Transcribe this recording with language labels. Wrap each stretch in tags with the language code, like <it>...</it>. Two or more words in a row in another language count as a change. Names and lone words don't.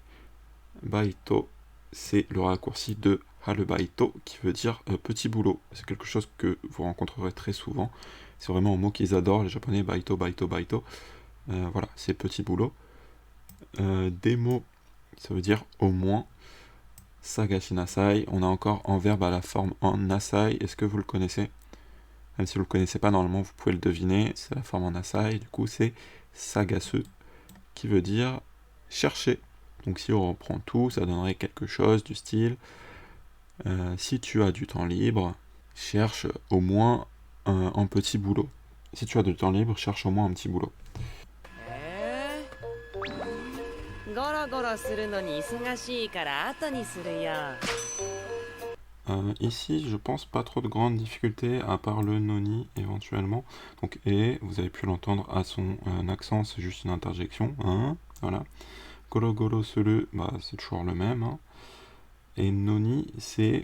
<fr>Baito, c'est le raccourci de harubaito, qui veut dire petit boulot. C'est quelque chose que vous rencontrerez très souvent. C'est vraiment un mot qu'ils adorent, les japonais,</fr> <ja>バイト、バイト、バイト.</ja> <fr>Voilà, c'est petit boulot. Demo, ça veut dire au moins.</fr> <ja>探しなさい.</ja> <fr>On a encore en verbe à la forme en nasai. Est-ce que vous le connaissez? Même si vous ne le connaissez pas, normalement vous pouvez le deviner. C'est la forme en nasai. Du coup, c'est sagasu, qui veut dire chercher. Donc si on reprend tout, ça donnerait quelque chose du style si tu as du temps libre, cherche au moins un petit boulot. Si tu as du temps libre, cherche au moins un petit boulot.</fr> <ja>ゴロゴロするのに忙しいから後にするよ。</ja> <fr>Ici, je pense pas trop de grandes difficultés, à part le noni éventuellement. Donc, et, vous avez pu l'entendre à son accent, c'est juste une interjection. Hein, voilà.</fr> <ja>ゴロゴロする,</ja> <fr>bah, c'est toujours le même. Hein. Et noni, c'est.</fr>